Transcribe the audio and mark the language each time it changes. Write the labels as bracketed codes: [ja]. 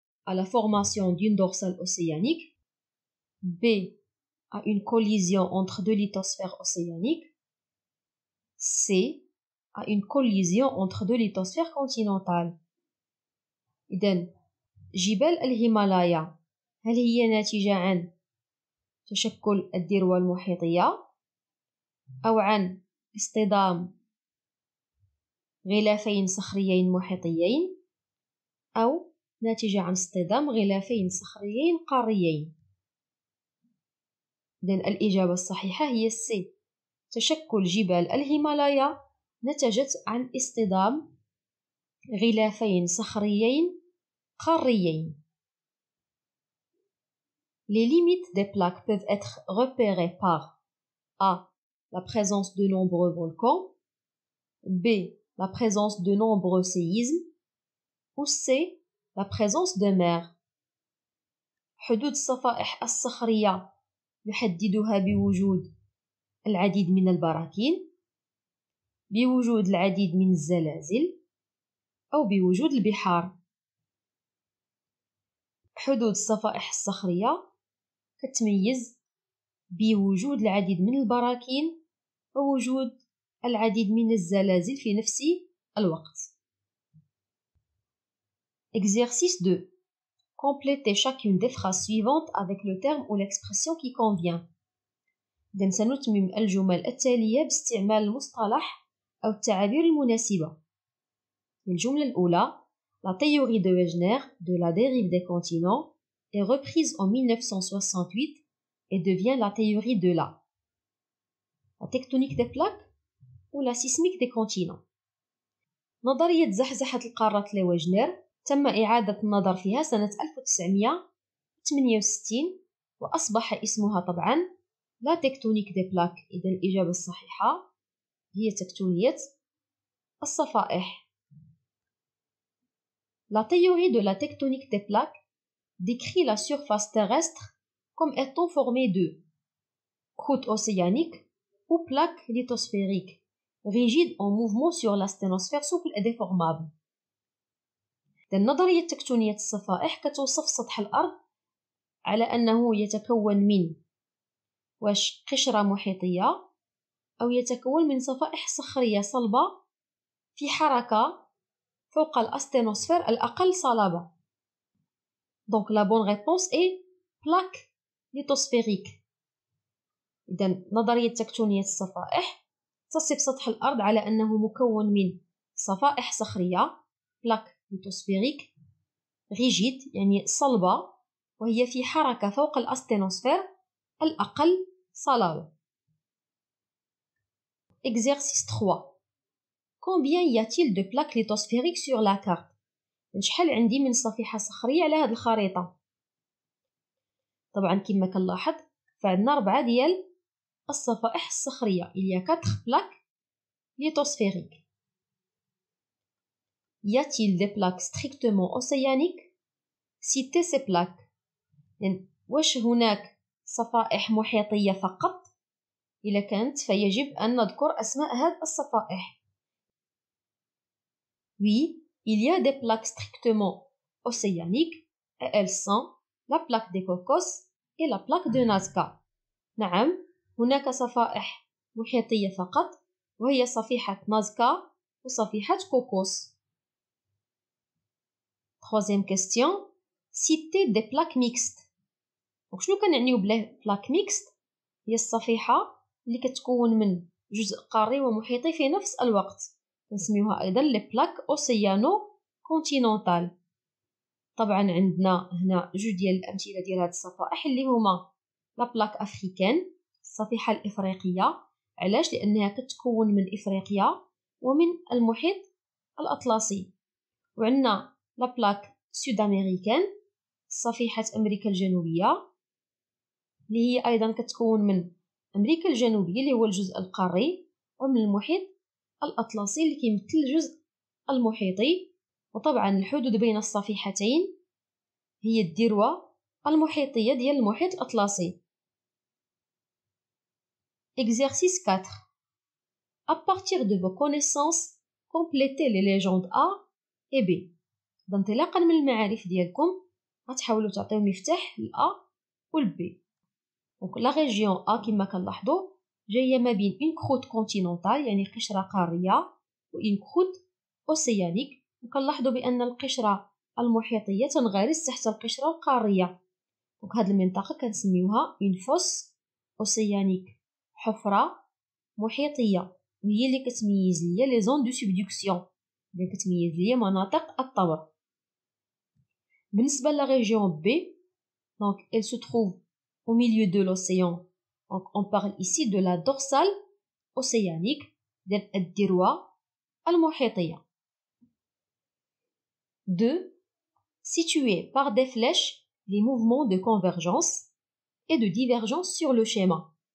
[fr] à la formation d'une dorsale océanique. B. à une collision entre deux lithosphères océaniques. C. à une collision entre deux lithosphères continentales. [ar] إذن جبال الهيمالايا هل هي ناتجة عن تشكل الذروة المحيطية أو عن اصطدام غلافين صخريين محيطيين أو ناتجة عن اصطدام غلافين صخريين قاريين؟ إذن الإجابة الصحيحة هي C. تشكل جبال الهيمالايا نتجت عن اصطدام غلافين صخريين قاريين. [fr] Les limites des plaques peuvent être repérées par A. la présence de nombreux volcans. B. la présence de nombreux séismes. ou C. la présence de mer. [ar] حدود الصفائح الصخرية يحددها بوجود العديد من البراكين، بوجود العديد من الزلازل، أو بوجود البحار. حدود الصفائح الصخرية تتميز بوجود العديد من البراكين ووجود العديد من الزلازل في نفس الوقت. [fr] Exercice 2. Complétez chacune des phrases suivantes avec le terme ou l'expression qui convient. [ar] سنتمم الجمل التالية باستعمال المصطلح أو التعابير المناسبة. الجملة الأولى [fr] La théorie de Wegener de la dérive des continents est reprise en 1968 et devient la théorie de la tectonique des plaques ou la sismique des continents. [ar] نظرية زحزحة القارات لويجنر تم إعادة النظر فيها سنة 1968 وأصبح اسمها طبعا [fr] لا تكتونيك دي بلاك. [ar] إذا الإجابة الصحيحة هي تكتونية الصفائح. [fr] La théorie de la tectonique des plaques décrit la surface terrestre comme étant formée de croûte océanique ou plaques lithosphériques rigides en mouvement sur la sténosphère souple et déformable. [ar] النظرية تكتونية الصفائح كتوصف سطح الأرض على أنه يتكون من قشرة محيطية أو يتكون من صفائح صخرية صلبة في حركة فوق الأستينوسفير الأقل صلابة. [fr] Donc la bonne réponse est plaque lithosphérique. [ar] إذن نظرية تكتونية الصفائح تصف سطح الأرض على أنه مكون من صفائح صخرية [fr] plaque lithosphérique rigide [ar] يعني صلبة وهي في حركة فوق الأستينوسفير الأقل صلابة. [fr] Exercice 3. Combien y a-t-il de plaques lithosphériques sur la carte؟ [ar] شحال عندي من صفيحة صخرية على هذه الخريطة؟ طبعا كما كنلاحظ فعندنا 4 ديال الصفائح الصخرية. [fr] il y a 4 plaques lithosphériques. Y a-t-il des plaques strictement océaniques? Citez ces plaques. [ar] يعني واش هناك صفائح محيطية فقط؟ إذا كانت فيجب أن نذكر أسماء هذه الصفائح. [fr] Oui, il y a des plaques strictement océaniques et elles sont la plaque des Cocos et la plaque de Nazca. [ar] نعم، هناك صفائح محيطية فقط وهي صفيحة نازكا وصفيحة كوكوس. [fr] Troisième question. Citez des plaques mixtes. [ar] شنو كنعنيو بلا plaque mixte؟ هي الصفيحة اللي كتكون من جزء قاري ومحيطي في نفس الوقت. نسميوها أيضا [fr] لي بلاك أوسيانو كونتينونتال. [ar] طبعا عندنا هنا جوج ديال الأمثلة ديال هاد الصفائح اللي هما [fr] لا بلاك أفريكان [ar] الصفيحة الإفريقية. علاش؟ لأنها كتكون من إفريقيا ومن المحيط الأطلسي. وعندنا [fr] لا بلاك سود أمريكان [ar] صفيحة أمريكا الجنوبية اللي هي أيضا كتكون من أمريكا الجنوبية اللي هو الجزء القاري ومن المحيط الأطلسي اللي كيمثل الجزء المحيطي. وطبعا الحدود بين الصفيحتين هي الذروة المحيطية ديال المحيط الأطلسي. [fr] Exercice 4. À partir de vos connaissances, complétez les légendes A et B. [ar] انطلاقا من المعارف ديالكم غتحاولوا تعطيو مفتاح لأ والبي. [fr] دونك لا ريجيون A [ar] كما كنلاحظوا جايه ما بين [fr] اون كروت كونتينونتال [ar] يعني قشره قاريه و [fr] اون كروت اوسيانيك. [ar] وكنلاحظوا بان القشره المحيطيه تنغرس تحت القشره القاريه. دونك هاد المنطقه كنسميوها [fr] اون فوس اوسيانيك [ar] حفره محيطيه وهي اللي كتميز ليا [fr] لي زون دو سبدكسيون [ar] اللي كتميز ليا مناطق الطور. بالنسبه لا ريجيون بي دونك [fr] elle se trouve au milieu de l'océan. Donc on parle ici de la dorsale océanique [ar] ديال الذروة المحيطية. [fr] 2. Située par des flèches les mouvements de convergence et de divergence sur le schéma.